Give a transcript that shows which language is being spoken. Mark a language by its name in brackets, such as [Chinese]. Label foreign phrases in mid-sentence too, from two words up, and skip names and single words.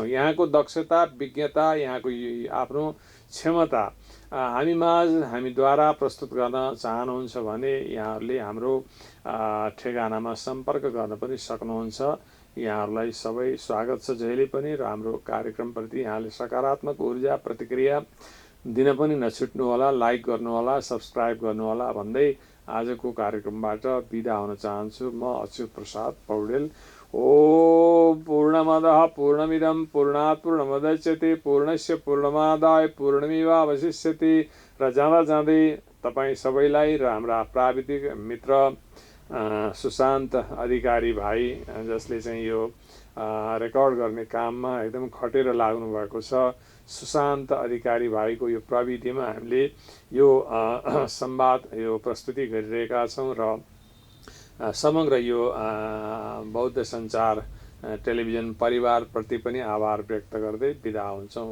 [Nepali] यहाँको दक्षता, विज्ञता, यहाँको आफ्नो क्षमता हामीद्वारा प्रस्तुत गर्न चाहनुहुन्छ भने यहाँहरूले हाम्रो ठेगानामा सम्पर्क गर्न पनि सक्नुहुन्छ। यहाँहरूलाई सबै स्वागत छ जहिले पनि र हाम्रो कार्यक्रमप्रति यहाँले सकारात्मक ऊर्जा प्रतिक्रिया दिन पनि नछुट्नुहोला, लाइक गर्नुहोला, सब्सक्राइब गर्नुहोला भन्दै आजको कार्यक्रमबाट बिदा हुन चाहन्छु। म अच्युत प्रसाद पौडेल। [Sanskrit] ओम पूर्णमदः पूर्णमिदं पूर्णात् पूर्णमुदच्यते पूर्णस्य पूर्णमादाय पूर्णमेवावशिष्यते। [Nepali] र जाँदै तपाईँ सबैलाई र हाम्रा प्राविधिक मित्र सुशान्त अधिकारी भाइ, जसले चाहिँ यो रेकर्ड गर्ने काममा एकदम खटेर लाग्नु भएको छ, सुशान्त अधिकारी भाइको यो प्रविधिमा हामीले यो संवाद यो प्रस्तुति गरिरहेका छौँ र समग्र यो बौद्ध सञ्चार टेलिभिजन परिवारप्रति पनि आभार व्यक्त गर्दै बिदा हुन्छौँ।